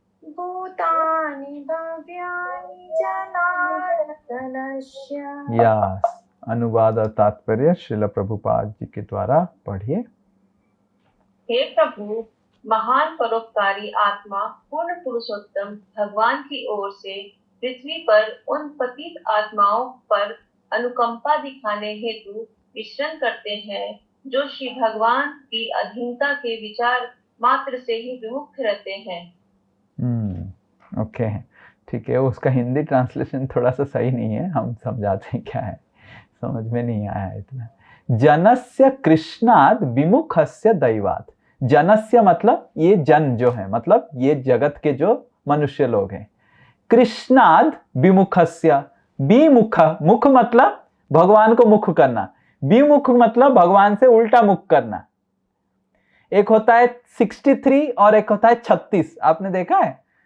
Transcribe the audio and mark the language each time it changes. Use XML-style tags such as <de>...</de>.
<sa>भूतानि भव्यानि जनार्दनस्य।</sa> <hi>यस, अनुवाद और तात्पर्य श्रील प्रभुपाद जी के द्वारा पढ़िए। हे प्रभु, महान परोपकारी आत्मा पूर्ण पुरुषोत्तम भगवान की ओर से पृथ्वी पर उन पतित आत्माओं पर अनुकंपा दिखाने हेतु विचरण करते हैं जो श्री भगवान की अधीनता के विचार मात्र से ही विमुख रहते हैं। ओके, ठीक है। उसका हिंदी ट्रांसलेशन थोड़ा सा सही नहीं है, हम समझाते हैं क्या है, समझ में नहीं आया इतना।</hi> <sa>जनस्य कृष्णाद् विमुखस्य दैवात्।</sa> <hi>जनस्य मतलब ये जन जो है, मतलब ये जगत के जो मनुष्य लोग हैं। कृष्णाद् विमुखस्य, विमुख, मुख मतलब भगवान को मुख करना, विमुख मतलब भगवान से उल्टा मुख करना। एक होता है 63 और एक होता है 36। आपने देखा है?</hi>